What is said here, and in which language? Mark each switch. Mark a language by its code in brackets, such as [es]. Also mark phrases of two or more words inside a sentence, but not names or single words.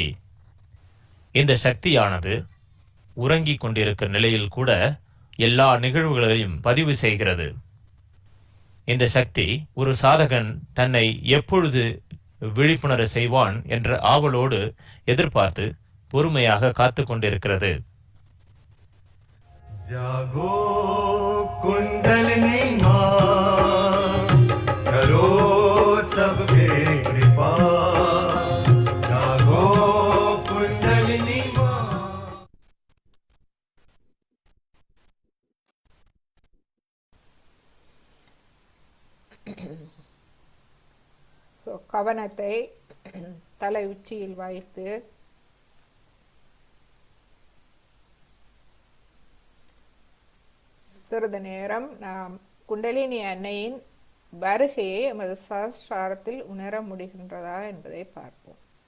[ta] இந்த சக்தியானது உறங்கிக் கொண்டிருக்கிற நிலையில் கூட எல்லா நிகழ்வுகளையும் பதிவு செய்கிறது. இந்த சக்தி ஒரு சாதகன் தன்னை எப்பொழுது விழிப்புணர செய்வான் என்ற ஆவலோடு எதிர்பார்த்து பொறுமையாக காத்து கொண்டிருக்கிறது. [hi] जागो कुंडलिनी माँ, करो सबके कृपा। जागो कुंडलिनी माँ। [ta] கவனத்தை தலை உச்சியில் வைத்து சிறிது நேரம் நாம் குண்டலினி அன்னையின் வருகையை எமது சஹஸ்ராரத்தில் உணர முடிகின்றதா என்பதை பார்ப்போம்.